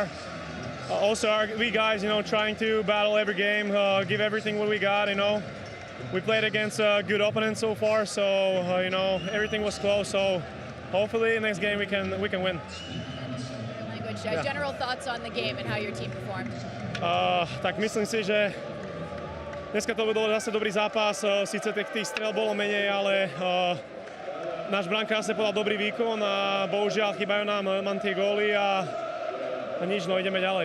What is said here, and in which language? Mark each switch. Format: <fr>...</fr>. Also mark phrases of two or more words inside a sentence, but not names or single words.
<en>Also, we guys, trying to battle every game, give everything what we got, We played against a good opponent so far, so, everything was close. So hopefully next game we can win. Language. General thoughts on the game and how your team performed?</en> <sk>Tak myslím si, že dneska to bol zase dobrý zápas. Sice tých strel bolo menej, ale náš brankár sa podal dobrý výkon a bohužiaľ chýbajú nám tie góly a nič, ideme ďalej.</sk>